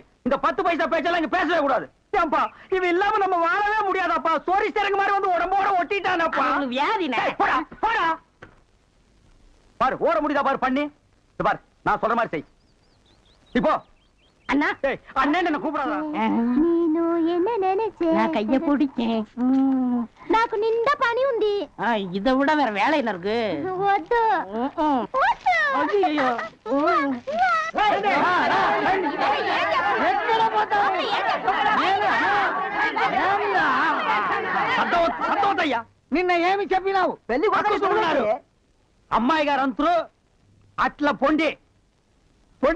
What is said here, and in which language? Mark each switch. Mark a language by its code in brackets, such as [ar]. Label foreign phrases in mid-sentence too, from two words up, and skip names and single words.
[ta] இந்த 10 பைசா பேச்செல்லாம் இங்க பேசவே கூடாது. ஏன்பா இது இல்லாம நம்ம வாழவே முடியாதாப்பா? சோரி சேரங்க மாதிரி வந்து உடம்போட ஒட்டிட்டானப்பா. வியாதினே. போடா போடா. பாரு ஓட முடியுதா பாரு பண்ணி. பாரு நான் சொல்ற மாதிரி செய். இப்போ அண்ணா அண்ணன் என்ன கூப்பிடாதா? నేను என்ன நினைச்சே நான் கைய பிடிச்சேன். [te] నాకు నిండా పని ఉంది. [ta] இதை விட வேற வேலை என்ன இருக்கு? [te] వద్దు [ta] ஐயோ [te] సంతోషయ్యా నిన్న ఏమి చెప్పినావు? పెళ్లి కొడుకున్నారు అమ్మాయి గారు అంతరు అట్లా పొండి పొండి